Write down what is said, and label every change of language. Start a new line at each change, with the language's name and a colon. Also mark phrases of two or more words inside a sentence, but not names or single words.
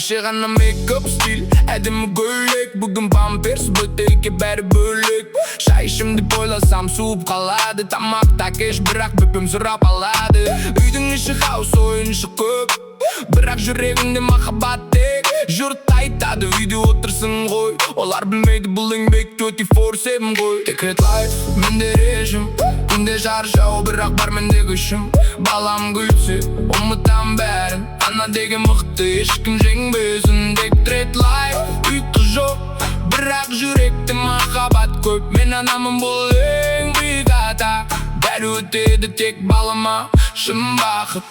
Kazakh: Кеше ғана мейкап стиль, әдемі көйлек, бүгін памперс, бөтелке, бәрі бөлек. Шай ішем деп ойласам, суып қалады. Тамақ та кеш, бірақ бөпем сұрап алады. Үйдің іші хаос, ойыншық көп, бірақ жүрегімде махаббат тек. Жұрт айтады, үйде отырсың ғой, олар білмейді, бұл еңбек
English: twenty four seven
Kazakh: ғой.
English: secret life,
Kazakh: менде режим, күнде жар жау, бірақ бар менде күшім. Балам күлсе, ұмытам бәрін, ана деген мықты, ешкім жеңбесін.
English: secret life,
Kazakh: ұйқы жоқ, бірақ жүректе махаббат көп. Мен анамын, бұл ең биік атақ, бәрі өтеді, тек балама шын бақыт.